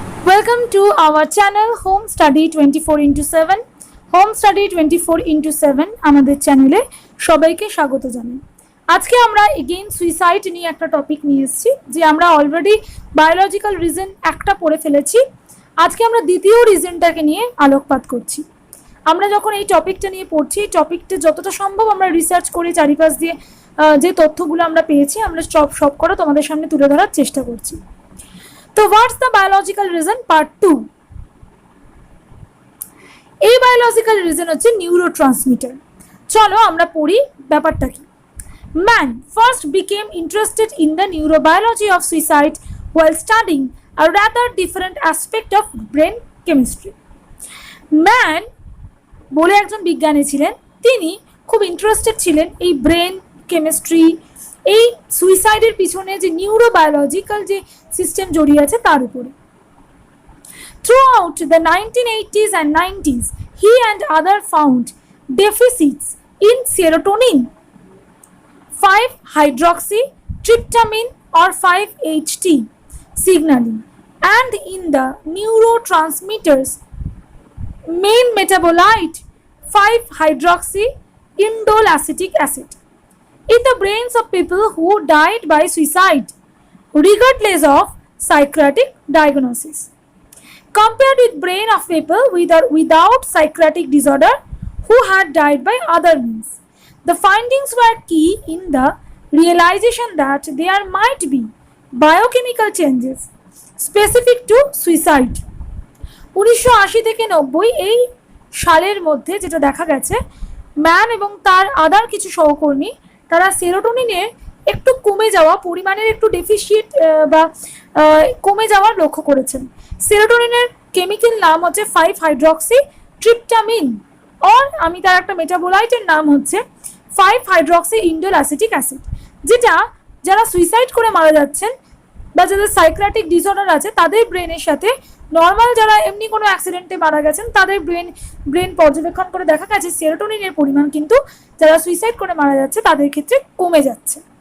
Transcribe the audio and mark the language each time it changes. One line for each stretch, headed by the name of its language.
English: Welcome to our channel Home Study 24/7 Home Study 24/7
Bangla: আমাদের চ্যানেলে সবাইকে স্বাগত জানাই। আজকে আমরা এগেইন সুইসাইড নিয়ে একটা টপিক নিয়ে এসেছি, যে আমরা অলরেডি বায়োলজিক্যাল রিজন একটা পড়ে ফেলেছি। আজকে আমরা দ্বিতীয় রিজনটাকে নিয়ে আলোকপাত করছি। আমরা যখন এই টপিকটা নিয়ে পড়ছি, এই টপিকটা যতটা সম্ভব আমরা রিসার্চ করে চারিপাশ দিয়ে যে তথ্যগুলো আমরা পেয়েছি আমরা সব করে তোমাদের সামনে তুলে ধরার চেষ্টা করছি।
English: তো what's the biological reason part 2।
Bangla: এই বায়োলজিক্যাল রিজন হচ্ছে নিউরোট্রান্সমিটার। চলো আমরা পড়ি ব্যাপারটা কি।
English: Man first became interested in the neurobiology of suicide while studying a rather different aspect of brain chemistry.
Bangla: Man বলে একজন বিজ্ঞানী ছিলেন, তিনি খুব ইন্টারেস্টেড ছিলেন এই ব্রেন কেমিস্ট্রি, এই সুইসাইডের পিছনে যে নিউরোবায়োলজিক্যাল যে সিস্টেম জড়িয়ে আছে তার উপরে।
English: Throughout the 1980s and 90s, he and others found deficits in serotonin, 5-hydroxytryptamine or 5-HT signaling, and in the neurotransmitters main metabolite 5-hydroxyindolacetic acid in the brains of people who died by suicide, regardless of psychiatric diagnosis. Compared with brain of people without psychiatric disorder who had died by other means, the findings were key in the realization that there might be biochemical changes specific to suicide.
Bangla: 1980 থেকে 90 এই সালের মধ্যে যেটা দেখা গেছে, man এবং তার আদার কিছু সহকর্মী তারা সেরোটোনিনের একটু কমে যাওয়া পরিমাণের একটু ডেফিসিয়েট বা কমে যাওয়ার লক্ষ্য করেছেন। সেরোটোনিনের কেমিক্যাল নাম হচ্ছে 5-hydroxytryptamine, আর আমি তার একটা মেটাবোলাইটের নাম হচ্ছে 5-hydroxyindolacetic acid, যেটা যারা সুইসাইড করে মারা যাচ্ছেন বা যাদের সাইকিয়াট্রিক ডিসঅর্ডার আছে তাদের ব্রেনের সাথে নর্মাল যারা এমনি কোনো অ্যাক্সিডেন্টে মারা গেছেন তাদের ব্রেন পর্যবেক্ষণ করে দেখা গেছে সেরোটোনিনের পরিমাণ কিন্তু যারা সুইসাইড করে মারা যাচ্ছে তাদের ক্ষেত্রে কমে যাচ্ছে।